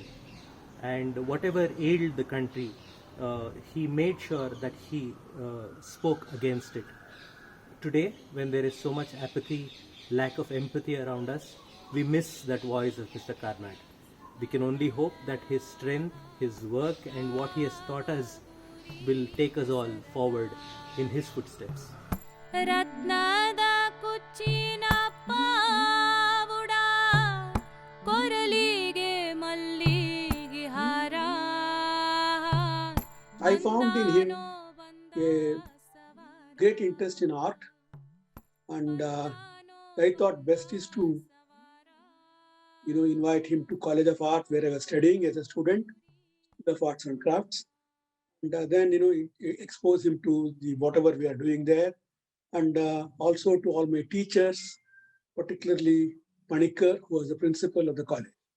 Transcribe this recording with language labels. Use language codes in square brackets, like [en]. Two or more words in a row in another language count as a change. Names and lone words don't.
[en] And whatever ailed the country, he made sure that he spoke against it. Today, when there is so much apathy, lack of empathy around us, we miss that voice of Mr. Karnad. We can only hope that his strength, his work, and what he has taught us will take us all forward in his footsteps. [kn] ರತ್ನದ ಕುಚ್ಚಿನ ಪಾವುಡ ಕೊರಲಿಗೆ ಮಲ್ಲಿಗೆ ಹಾರ [en] I found in him a great interest in art, and I thought best is to invite him to College of Art, where I was studying as a student of arts and crafts, and then expose him to the whatever we are doing there, and also to all my teachers, particularly Panikkar, who was the principal of the college.